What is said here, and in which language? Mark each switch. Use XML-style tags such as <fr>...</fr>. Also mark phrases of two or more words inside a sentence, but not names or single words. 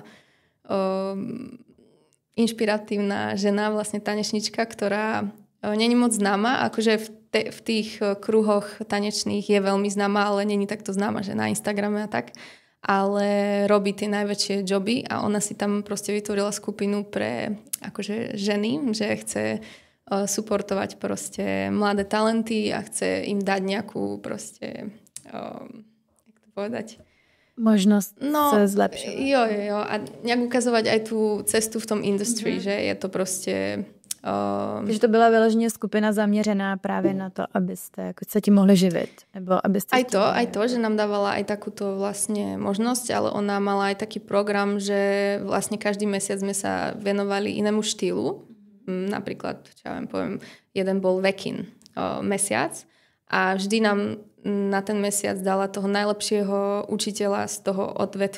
<sk>inšpiratívna žena, vlastne tanečnička, ktorá není moc známa, akože v tých kruhoch tanečných je veľmi známa, ale není takto známa, že na Instagrame a tak, ale robí tie najväčšie joby a ona si tam proste vytvorila skupinu pre akože ženy, že chce suportovať proste mladé talenty a chce im dať nejakú proste jak to povedať, možnosť sa zlepšovať. Jo. A nejak ukazovať aj tú cestu v tom industry, že je to proste...</sk> <cs>Takže to byla vyloženě skupina zaměřená právě na to, abyste jako se tím mohli živit. Nebo abyste</cs> <sk>aj to, že nám dávala aj takúto vlastne možnosť, ale ona mala aj taký program, že vlastne každý mesiac sme sa venovali inému štýlu. Napríklad, čo ja poviem, jeden bol Wekin mesiac a vždy nám na ten mesiac dala toho najlepšieho učiteľa z toho odvetvia.</sk>